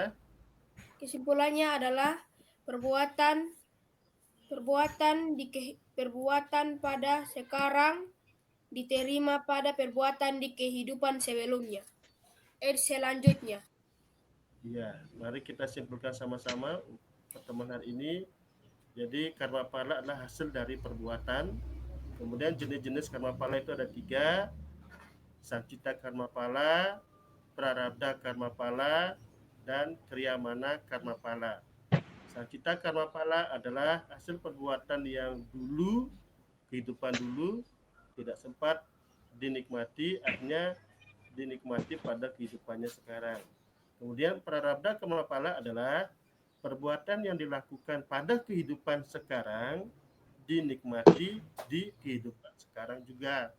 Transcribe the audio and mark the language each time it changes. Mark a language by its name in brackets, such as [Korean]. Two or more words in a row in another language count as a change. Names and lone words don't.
[Indonesian] adalah perbuatan pada sekarang diterima pada perbuatan di kehidupan selanjutnya. Ya, mari kita simpulkan sama-sama pertemuan hari ini. Jadi karma pala adalah hasil dari perbuatan. Kemudian jenis-jenis karma pala itu ada 3. Sancita karma pala, prarabdha karma pala, dan kriyamana karma pala. Sancita karma pala adalah hasil perbuatan yang dulu, kehidupan dulu, tidak sempat dinikmati, artinya dinikmati pada kehidupannya sekarang. Kemudian prarabdha karma pala adalah perbuatan yang dilakukan pada kehidupan sekarang dinikmati di kehidupan sekarang juga.